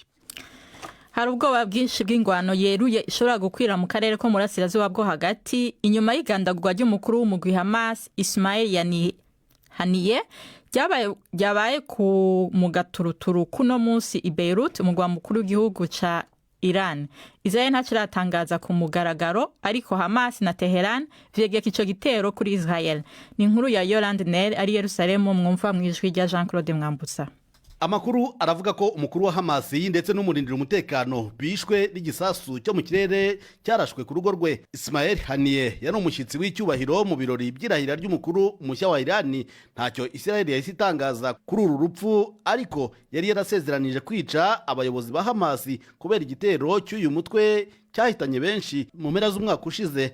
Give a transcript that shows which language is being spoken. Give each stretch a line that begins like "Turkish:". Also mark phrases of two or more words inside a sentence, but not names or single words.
Rundi: Hari ubwoba bwinshi bw'ingwano yeruye ishobora gukwira mu karere ko murasirazuba bwo hagati inyuma y'igandagurwa ry'umukuru w'umugwi Hamas Ismail Haniyeh ryabaye ku mugaturuturu kuno munsi i Beirut, umugwa mukuru w'igihugu ca Iran. Israel ntaciratangaza ku mugaragaro, ariko Hamas na Tehran vyegeka ico gitero kuri Israel. Ni inkuru ya Yolande Nel ari Yerusalemu, mwumva mwijwi rya Jean-Claude Mwambutsa.
Kinyarwanda: Amakuru aravuga ko umukuru wa Hamas ndetse n'umurindira umutekano bishwe n'igisasu cyo mu kirere cyarashwe ku rugo rwe. Ismail Haniyeh yari umushyitsi w'icyubahiro mu birori by'irahira ry'umukuru mushya wa Iran. Ntacyo Israel yahise itangaza kuri uru rupfu, ariko yari yarasezeranije kwica abayobozi ba Hamas kubera igitero cy'uyu mutwe cyahitanye benshi mu mpera z'umwaka ushize.